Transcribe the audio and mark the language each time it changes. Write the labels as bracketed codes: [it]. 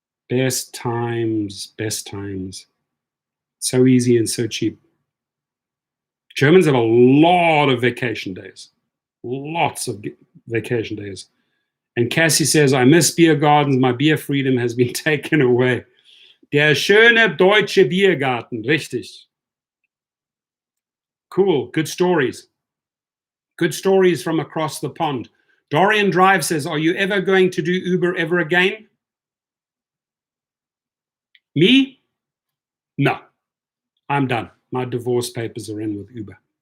[en] Best times, best times. So easy and so cheap. Germans have a lot of vacation days. Lots of vacation days. And Cassie says, I miss beer gardens. My beer freedom has been taken away. [de] Der schöne deutsche Biergarten. Richtig. [en] Cool. Good stories. Good stories from across the pond. Dorian Drive says, are you ever going to do Uber ever again? Me? No. I'm done. My divorce papers are in with Uber.